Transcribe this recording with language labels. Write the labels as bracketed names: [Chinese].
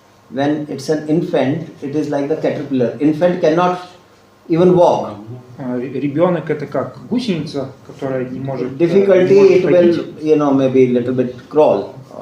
[English] When it's an infant, it is like the caterpillar. Infant cannot even walk. [Russian] Ребенок это как гусеница, которая не может. [English] Difficulty, it will, maybe a little bit crawl.